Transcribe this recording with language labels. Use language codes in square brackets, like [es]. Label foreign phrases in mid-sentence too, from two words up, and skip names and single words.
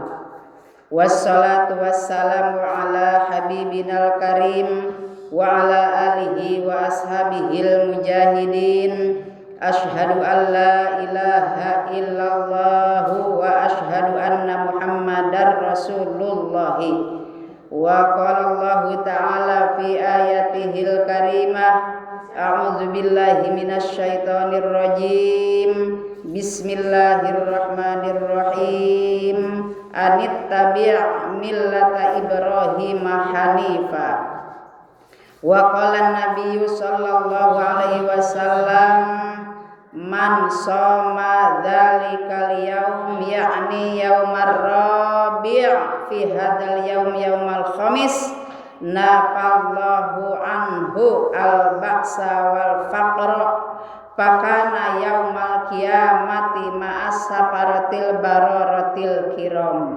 [ar] والصلاة والسلام على حبيبنا الكريم وعلى آله وأصحابه المجاهدين. أشهد أن لا إله إلا الله وأشهد أن محمدا رسول الله. وقال الله تعالى في آياته الكريمة, أعوذ بالله من الشيطان الرجيم. بسم الله الرحمن الرحيم. أن اتبع ملة إبراهيم حنيفا. وقال النبي صلى الله عليه وسلم، من صام ذلك اليوم يعني يوم الأربعاء في هذا اليوم يوم الخميس نفى الله عنه البأس والفقر فكان يوم القيامة مع السفرة البررة الكرام.